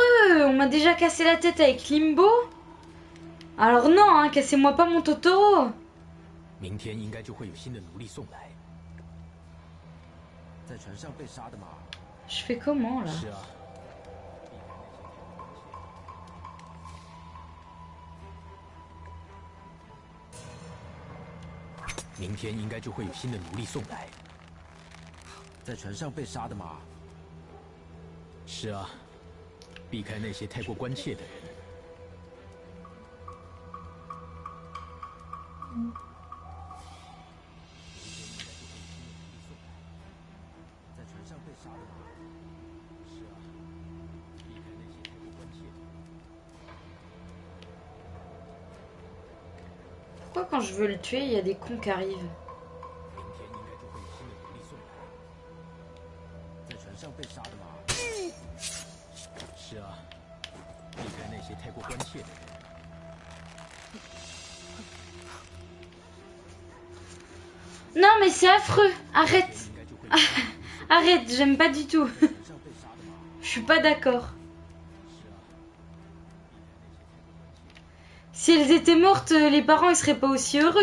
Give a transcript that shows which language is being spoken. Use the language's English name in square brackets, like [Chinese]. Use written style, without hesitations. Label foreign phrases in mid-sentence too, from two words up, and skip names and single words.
[French] On m'a déjà cassé la tête avec Limbo. Alors non, hein, cassez-moi pas mon Totoro! [Chinese] 明天应该就会有新的奴隶送来。在船上被杀的吗？ [French] Je fais comment là? [Chinese] 是啊。明天应该就会有新的奴隶送来。在船上被杀的吗？是啊，避开那些太过关切的人。在船上被杀的吗？是啊，避开那些太过关切的人。 [French] Pourquoi quand je veux le tuer, il y a des cons qui arrivent? [Chinese] 明天应该就会有新的奴隶送来。在船上被杀的吗？是啊，避开那些太过关切的人。 [French] Non mais c'est affreux! Arrête! Arrête, j'aime pas du tout. Je suis pas d'accord. Si elles étaient mortes, les parents ils seraient pas aussi heureux.